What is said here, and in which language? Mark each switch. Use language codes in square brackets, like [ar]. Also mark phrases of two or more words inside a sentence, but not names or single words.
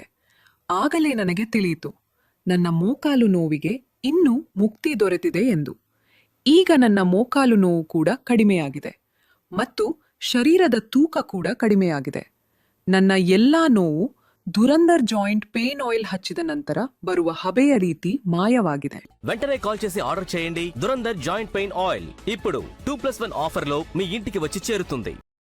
[kn] ಆಗಲೇ ನನಗೆ ತಿಳಿಯಿತು, ನನ್ನ ಮೋಕಾಲು ನೋವಿಗೆ ಇನ್ನೂ ಮುಕ್ತಿ ದೊರೆತಿದೆ ಎಂದು. ಈಗ ನನ್ನ ಮೋಕಾಲು ನೋವು ಕೂಡ ಕಡಿಮೆಯಾಗಿದೆ ಮತ್ತು ಶರೀರದ ತೂಕ ಕೂಡ ಕಡಿಮೆಯಾಗಿದೆ. ನನ್ನ ಎಲ್ಲಾ ನೋವು ದುರಂಧರ್ ಜಾಯಿಂಟ್ ಪೇನ್ ಆಯಿಲ್ ಹಚ್ಚಿದ ನಂತರ ಬರುವ ಹಬೆಯ ರೀತಿ ಮಾಯವಾಗಿದೆ. [te] వెంటనే కాల్ చేసి ఆర్డర్ చేయండి. దురంధర్ ಜಾಯಿಂಟ್ ಪೇನ್ ಆಯಿಲ್ ఇప్పుడు 2+1 ఆఫర్లో మీ ఇంటికి వచ్చి చేరుతుంది.